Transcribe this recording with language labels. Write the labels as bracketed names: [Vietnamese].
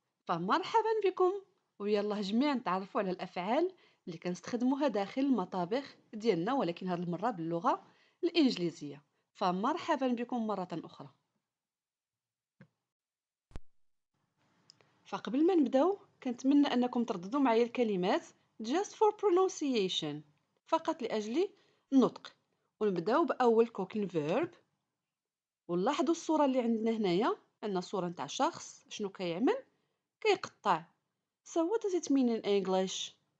[Arabic] فمرحبا بكم، ويلا جميعا نتعرفوا على الأفعال اللي كنستخدموها داخل المطابخ ديالنا، ولكن هذه المرة باللغة الإنجليزية. فمرحبا بكم مرة أخرى. فقبل ما نبداو كنتمنى أنكم ترددوا معايا الكلمات [English] just for pronunciation، [Arabic] فقط لأجل النطق. ونبداو بأول [English] cooking verb. [Arabic] ونلاحظوا الصورة اللي عندنا هنايا، عندنا صورة نتاع شخص شنو كيعمل، كيقطع. [English] So what does it mean in English?